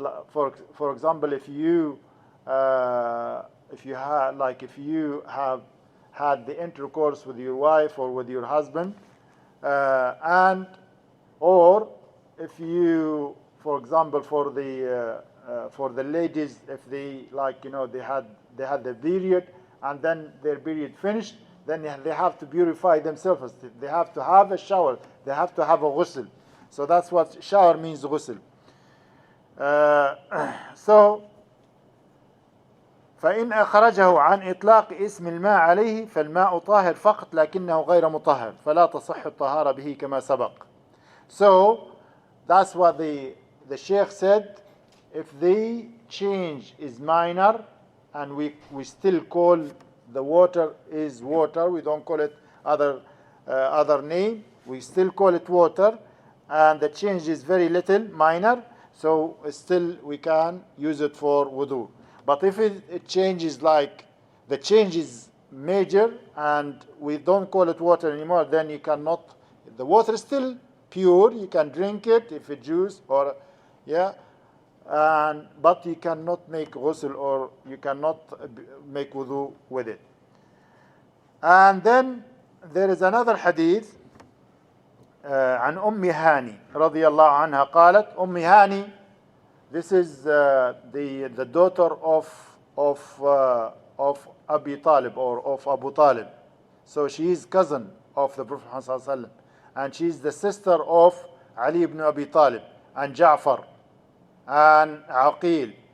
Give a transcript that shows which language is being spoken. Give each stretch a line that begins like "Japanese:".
English: for example, if you have had the intercourse with your wife or with your husband, and or if you, for example, for the ladies, if they they had the period, and then their period finished, then they have to purify themselves. They have to have a shower. They have to have a ghusl. So that's what shower means, ghusl.
Arabic: So فإن أخرجه عن إطلاق اسم الماء عليه فالماء طاهر فقط لكنه غير مطهر فلا تصح الطهارة به كما سبق.
English: So that's what the Sheikh said. If the change is minor, and we still call the water is water, we don't call it other name, we still call it water, and the change is very little, minor, so still we can use it for wudu. But if it changes, like the change is major and we don't call it water anymore, then you cannot, the water is still pure, you can drink it if it's juice or, yeah, but you cannot make ghusl, or you cannot make wudu with it. And then there is another hadith
Arabic: عن أم هاني رضي الله عنها قالت.
English: أم هاني, this is the daughter of Abi Talib, or of Abu Talib. So she is cousin of the Prophet Muhammad sallallahu alaihi wasallam, and she is the sister of Ali ibn Abi Talib and Ja'far and Aqil.